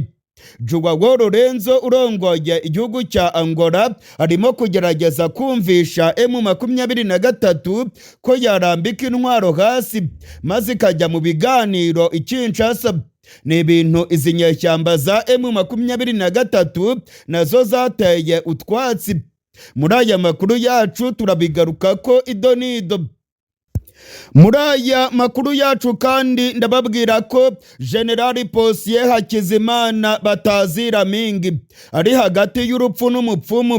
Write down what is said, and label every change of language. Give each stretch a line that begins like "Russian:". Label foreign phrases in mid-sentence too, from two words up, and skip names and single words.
Kinyarwanda: Joao Lorenzo urongoye igihugu cya Angola arimo kugerageza kumvisha M23 ko yarambika intwaro hasi maze ikajya mu biganiro i Kinshasa. Ni ibintu izi nyeshyamba za M23 nazo zateye utwatsi. Muri aya makuru yacu turabigaruka ko idonido. Muri aya makuru yacu kandi ndababwira ko General Posiyeri Hakizimana Batazira Mingi ari hagati y'urupfu n'umupfumu.